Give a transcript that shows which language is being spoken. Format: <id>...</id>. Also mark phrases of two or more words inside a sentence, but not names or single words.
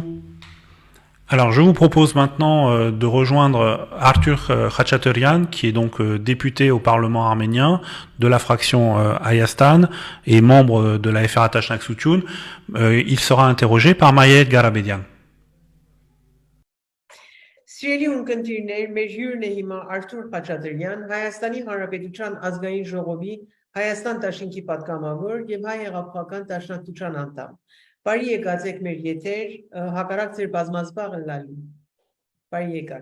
<fr>Alors, je vous propose maintenant de rejoindre Arthur Khachatorian, qui est donc député au Parlement arménien de la fraction Ayastan et membre de la FRA Tashnak-Soutoun. Il sera interrogé par Mayed Garabedian.</fr> <hy>Սիրելի ունկնդիրներ, մեր հյուրն է հիմա Արթուր Խաչատրյան, Հայաստանի Հանրապետության ազգային ժողովի Հայաստան դաշինքի պատգամավոր եւ Հայ հեղափոխական դաշնակցության անդամ։ Բարի եկած եք մեր եթեր, հակառակ ձեր բազմազբաղ լալու։ Բարի եկաք։</hy>